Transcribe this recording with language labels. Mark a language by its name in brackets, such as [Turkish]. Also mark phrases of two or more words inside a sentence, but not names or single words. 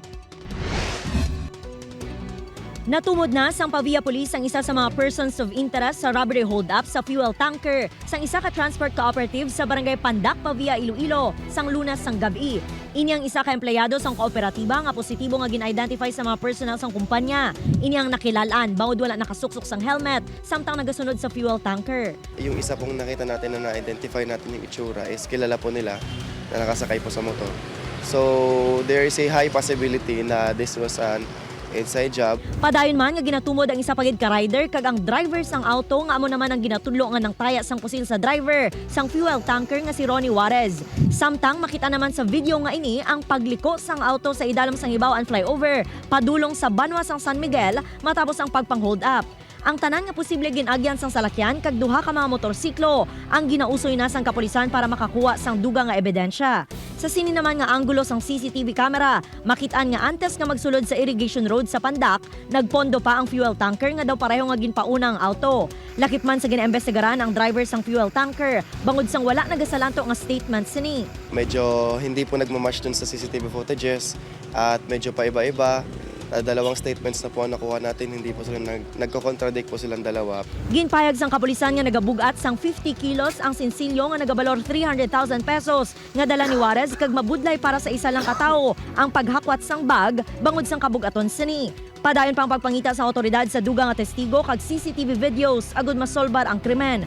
[Hiligaynon] Natumod na sang Pavia Police ang isa sa mga [English] persons of interest [Hiligaynon] sa [English] robbery hold-up [Hiligaynon] sa [English] fuel tanker [Hiligaynon] sang isa ka transport cooperative sa barangay Pandak, Pavia, Iloilo, sang Lunas sang gabi. Ini ang isa ka empleyado sang kooperatiba nga positibo nga gin-identify sa mga personnel sang kumpanya. Ini ang nakilalaan bangod wala nakasuksok sang helmet samtang nagasunod sa [English] fuel tanker. [Filipino] Yung isa pong nakita natin na na-identify natin yung itsura is kilala po nila na nakasakay po sa motor. [English] So there is a high possibility na this was an inside job. [Hiligaynon] Padayon man nga ginatumod ang isa pagid ka rider kag ang driver sang auto nga amo naman ang ginatudlo nga nang taya sang pusil sa driver sang [English] fuel tanker [Hiligaynon] nga si Ronnie Juarez. Samtang makita naman sa video nga ini ang pagliko sang auto sa idalom sang Hibawaan flyover padulong sa Banwa sang San Miguel matapos ang pagpang-hold up. Ang tanan nga posible ginagyan sang salakyan kag duha ka mga motorsiklo ang ginausoy na sang kapulisan para makakuha sang dugang nga ebidensya. Sa sini naman nga anggulo sang [English] CCTV camera, [Hiligaynon] makitaan nga antes nga magsulod sa [English] irrigation road [Hiligaynon] sa Pandak, nagpondo pa ang [English] fuel tanker [Hiligaynon] nga daw pareho nga ginpauna ang auto. Lakip man sa ginaimbestigaran ang driver sang [English] fuel tanker, [Hiligaynon] bangod sang wala nagasalanto nga statement sini. [Filipino] Medyo hindi po nagmamatch dun sa [English] CCTV footages [Filipino] at medyo paiba-iba. Dalawang statements na po ang nakuha natin, hindi po sila nagko-contradict po silang dalawa. [Hiligaynon] Ginpayag sang kapulisan nga nagabugat sang 50 kilos ang sinsilyo nga nagabalor 300,000 pesos nga dala ni Juarez kag mabudlay para sa isa lang katao ang paghakwat sang bag bangod sang kabugaton sini. Padayon pang pagpangita sa otoridad sa dugang nga testigo kag [English] CCTV videos [Hiligaynon] agud masolbar ang krimen.